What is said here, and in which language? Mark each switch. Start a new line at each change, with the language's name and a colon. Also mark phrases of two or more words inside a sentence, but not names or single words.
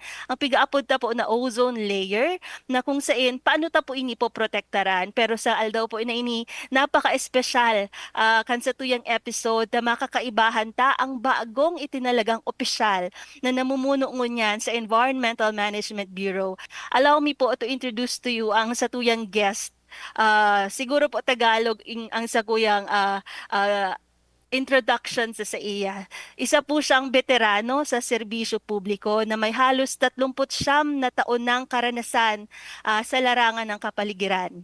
Bikol: Ang pigaapod ta po na
English: ozone layer
Bikol: na kung saan paano ta po ini po protektaran. Pero sa aldaw po na ini napaka-espesyal kan sa tuyang episode na makakaibahan ta ang bagong itinalagang opisyal na namumuno ngunyan sa Environmental Management Bureau.
English: Allow me po to introduce to you
Bikol: ang satuyang guest. Siguro po Tagalog ang sakuyang introduction sa iya.
Filipino: Isa po siyang veterano sa serbisyo publiko na may halos 39 na taon ng karanasan sa larangan ng kapaligiran.